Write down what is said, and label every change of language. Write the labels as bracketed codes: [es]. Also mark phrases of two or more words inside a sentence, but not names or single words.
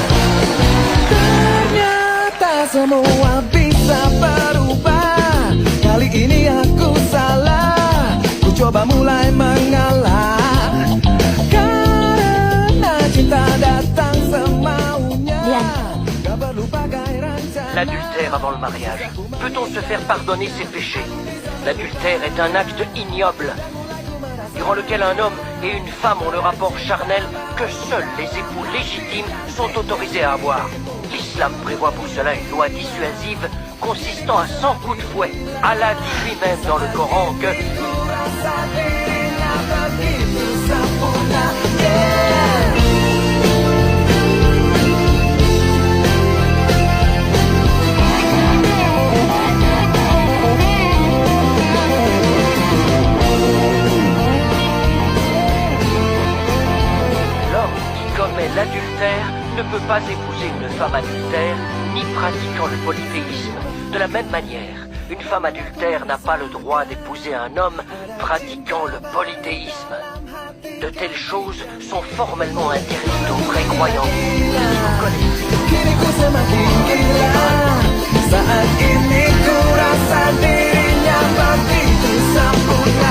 [id] Ternyata semua bisa berubah. Kali ini aku salah, ku coba mulai mengalah. Karena cinta datang semaunya. Gak perlu pakai rencana. [fr] L'adultère avant le mariage. Peut-on se faire pardonner ses péchés? L'adultère est un acte ignoble, durant lequel un homme et une femme ont le rapport charnel que seuls les époux légitimes sont autorisés à avoir. L'islam prévoit pour cela une loi dissuasive consistant à 100 coups de fouet. Allah dit lui-même dans le Coran que [id] Rasa dirinya begitu sempurna. Yeah. [fr] l'homme qui commet l'adultère ne peut pas épouser une femme adultère ni pratiquant le polythéisme. De la même manière, une femme adultère n'a pas le droit d'épouser un homme pratiquant le polythéisme. De telles choses sont formellement interdites aux vrais croyants qui nous connaissent. [id] Kini ku semakin gila saat ini ku rasa dirinya begitu sempurna.